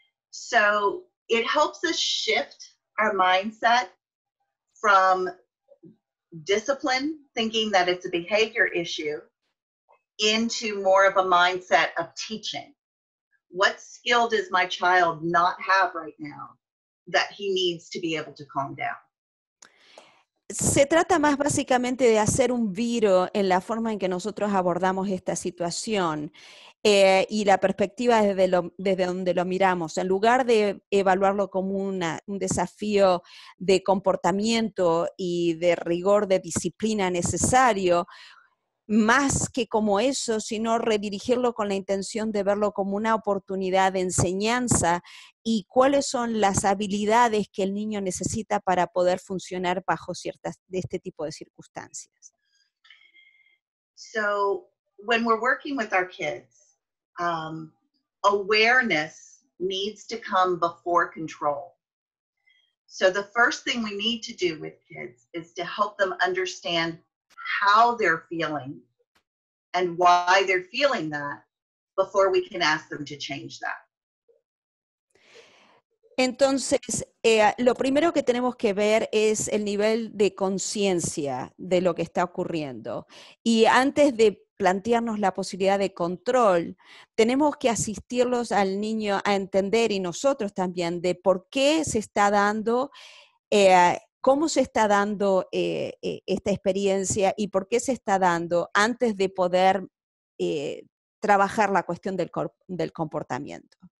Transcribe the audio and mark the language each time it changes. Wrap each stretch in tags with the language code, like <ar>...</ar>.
<en>So it helps us shift our mindset from discipline, thinking that it's a behavior issue, into more of a mindset of teaching. What skill does my child not have right now that he needs to be able to calm down?</en> <es>Se trata más básicamente de hacer un viro en la forma en que nosotros abordamos esta situación y la perspectiva desde donde lo miramos. En lugar de evaluarlo como un desafío de comportamiento y de rigor de disciplina necesario, más que como eso, sino redirigirlo con la intención de verlo como una oportunidad de enseñanza y cuáles son las habilidades que el niño necesita para poder funcionar bajo ciertas de este tipo de circunstancias.</es> <en>So when we're working with our kids, awareness needs to come before control. So the first thing we need to do with kids is to help them understand how they're feeling and why they're feeling that before we can ask them to change that.</en> <es>Entonces, lo primero que tenemos que ver es el nivel de conciencia de lo que está ocurriendo. Y antes de plantearnos la posibilidad de control, tenemos que asistirlos al niño a entender, y nosotros también, de por qué se está dando, cómo se está dando esta experiencia y por qué se está dando antes de poder trabajar la cuestión del comportamiento.</es>